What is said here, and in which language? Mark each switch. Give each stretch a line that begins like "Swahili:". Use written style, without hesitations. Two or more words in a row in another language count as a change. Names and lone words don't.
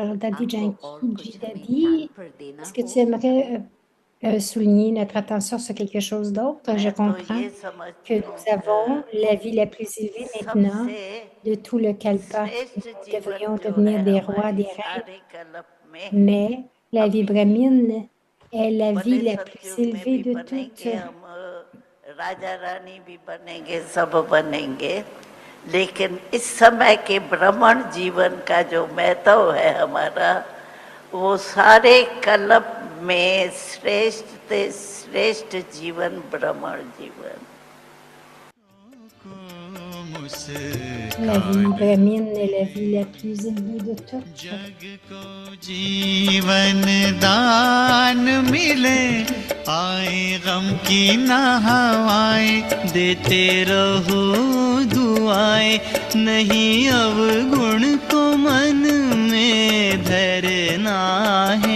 French: Alors, Daddy Janki, Daddy, est-ce que tu aimerais souligner notre attention sur quelque chose d'autre? Je comprends que nous avons la vie la plus élevée maintenant de tout le kalpa. Nous devrions devenir des rois, des reines, mais la vie brahmine est la vie la plus élevée de toutes.
Hindi: राजा रानी भी बनेंगे, सब बनेंगे, लेकिन इस समय के ब्राह्मण जीवन का जो महत्व है हमारा, वो सारे कल्प में श्रेष्ठ से श्रेष्ठ जीवन ब्राह्मण जीवन।
French: La vie brahmine est la vie la plus élevée de toutes.
Hindi: जग को जीवन दान मिले, आए गम की ना हवाएं, देते रहो दुआएं, नहीं अवगुण को मन में धरना है।